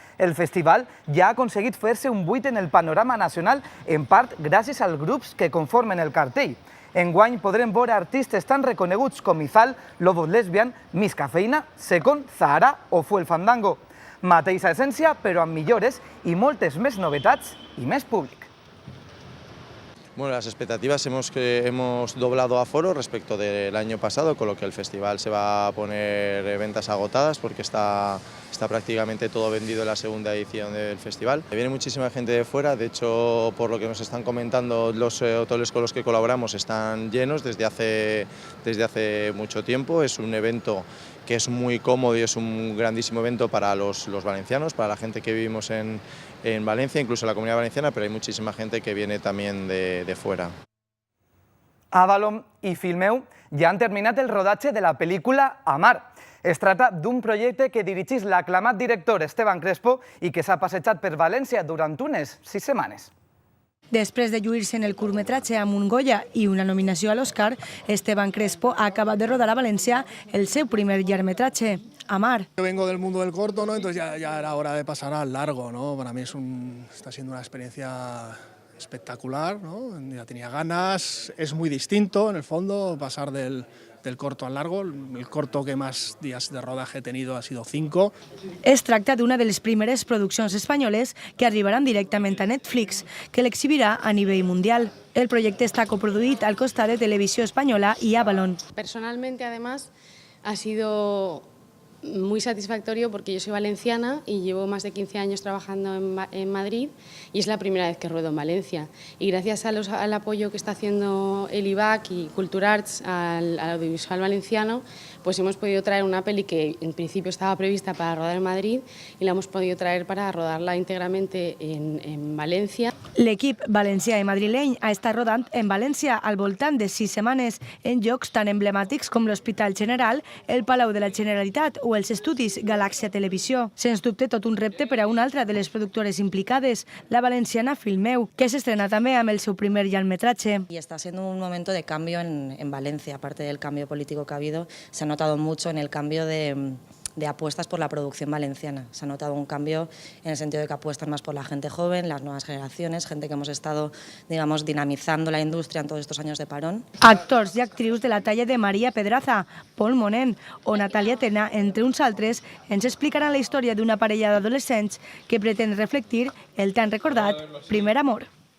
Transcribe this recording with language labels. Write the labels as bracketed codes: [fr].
[ca] El festival ja ha aconseguit fer-se un buit en el panorama nacional, en part gràcies als grups que conformen el cartell. Enguany podrem veure artistes tan reconeguts com Izal, Lobos Lesbian, Miss Cafeïna, Secon, Zahara o Fuel Fandango. Mateixa essència, però amb millores i moltes més novetats i més públic. [es] Bueno, las expectativas hemos doblado aforo respecto del año pasado, con lo que el festival se va a poner ventas agotadas porque está prácticamente todo vendido en la segunda edición del festival. Viene muchísima gente de fuera, de hecho, por lo que nos están comentando, los hoteles con los que colaboramos están llenos desde hace mucho tiempo. Es un evento que es muy cómodo y es un grandísimo evento para los valencianos, para la gente que vivimos en Valencia, incluso en la Comunidad Valenciana, pero hay muchísima gente que viene también de fuera. [ca] Avalon i Filmeu ja han terminat el rodatge de la pel·lícula Amar. Es tracta d'un projecte que dirigeix l'aclamat director Esteban Crespo i que s'ha passejat per València durant unes 6 setmanes. Després de lluir-se en el curtmetratge amb un Goya i una nominació a l'Oscar, Esteban Crespo ha acabat de rodar a València el seu primer llargmetratge, Amar. [es] Yo vengo del mundo del corto, ¿no? Entonces ya era hora de pasar al largo, ¿no? Para mí está siendo una experiencia espectacular, ¿no? Ya tenía ganas, es muy distinto en el fondo pasar del corto al largo. El corto que más días de rodaje he tenido ha sido 5. [ca] Es tracta d'una de les primeres produccions espanyoles que arribaran directament a Netflix, que l'exhibirà a nivell mundial. El projecte està coproduït al costat de Televisió Espanyola i Avalon. [es] Personalmente, además, ha sido muy satisfactorio porque yo soy valenciana y llevo más de 15 años trabajando en Madrid y es la primera vez que ruedo en Valencia. Y gracias al apoyo que está haciendo el IVAC y Culturarts al audiovisual valenciano, pues hemos podido traer una peli que en principio estaba prevista para rodar en Madrid y la hemos podido traer para rodarla íntegramente en Valencia. [ca] L'equip valencià i madrileny ha estat rodant en València al voltant de 6 setmanes en llocs tan emblemàtics com l'Hospital General, el Palau de la Generalitat o els estudis Galàxia Televisió. Sens dubte tot un repte per a una altra de les productores implicades, la valenciana Filmeu, que s'estrena també amb el seu primer llargmetratge. [es] Y está siendo un momento de cambio en Valencia, aparte del cambio político que ha habido, se ha notado mucho en el cambio de apuestas por la producción valenciana. Se ha notado un cambio en el sentido de que apuestan más por la gente joven, las nuevas generaciones, gente que hemos estado, digamos, dinamizando la industria en todos estos años de parón. [ca] Actors i actrius de la talla de María Pedraza, Pol Monén o Natàlia Tena, entre uns altres, ens explicaran la història d'una parella d'adolescents que pretén reflectir el tan recordat primer amor.